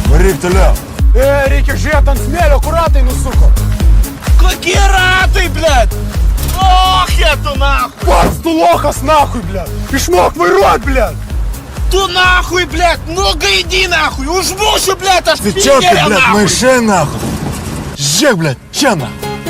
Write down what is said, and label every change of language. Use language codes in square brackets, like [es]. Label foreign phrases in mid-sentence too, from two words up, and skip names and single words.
[lt] Varyk toliau. Reikia žiūrėti ant smėlio, kur ratai nusuko. Kokie ratai, blėt? Lochė tu, nahui. Pats tu lochas, [ru] нахуй, блядь. [lt] Išmok vairuot, blėt. Tu, [ru] нахуй, блядь, [lt] nugaidi, nahui. Užmušiu, blėt, aš [ru] Ты чё ты, [lt] Piderė, блядь, nahui. [ru] мышей, нахуй? [lt] Žiūrėk, blėt, čia, nahui.